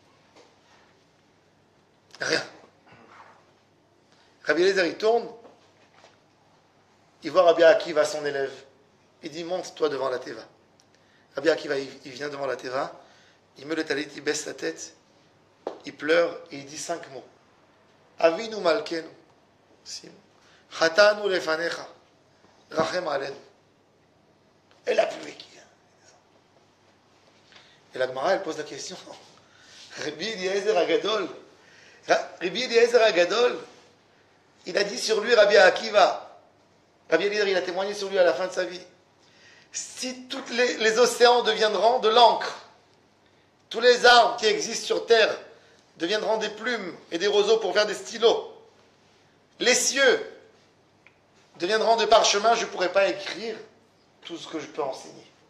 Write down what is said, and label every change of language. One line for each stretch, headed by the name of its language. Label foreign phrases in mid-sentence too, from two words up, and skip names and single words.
French: Rien. Rabbi Eliezer, il tourne. Il voit Rabbi Akiva, son élève. Il dit, monte-toi devant la Teva. Rabbi Akiva, il vient devant la Teva. Il met le talit, il baisse sa tête. Il pleure et il dit 5 mots.
Hebrew: אבינו מלכנו.
French: 6 mots.
Hebrew: חטאנו לפניך. רחם עלינו.
French: Et la pluie qui vient. Et la Gemara, elle pose la question. Rabbi Eliezer Agadol. Rabbi Eliezer Agadol, il a dit sur lui Rabbi Akiva. Rabbi Eliezer, il a témoigné sur lui à la fin de sa vie. Si tous les océans deviendront de l'encre, tous les arbres qui existent sur terre deviendront des plumes et des roseaux pour faire des stylos, les cieux deviendront des parchemins, je ne pourrai pas écrire tout ce que je peux enseigner.